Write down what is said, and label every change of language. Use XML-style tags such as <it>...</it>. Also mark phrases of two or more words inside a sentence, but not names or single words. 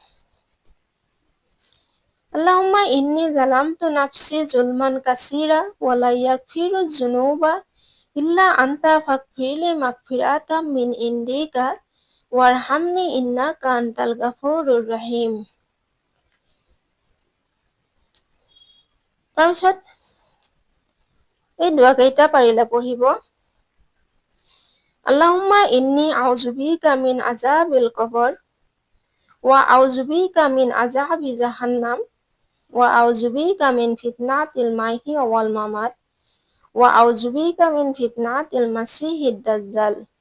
<ar>اللهم إني ظلمت نفسي ظلما كثيرا ولا يغفر الذنوب إلا أنت فاغفر لي مغفرة من عندك وارحمني إنك أنت الغفور الرحيم.</ar> <as>তাৰপিছত এই দোয়া কেইটা পাৰিলে পঢ়িব।</as> <ar>اللهم إني أعوذ بك من عذاب القبر وأعوذ بك من عذاب جهنم وأعوذ بك من فتنة المحيا والممات وأعوذ بك من فتنة المسيح الدجال.</ar>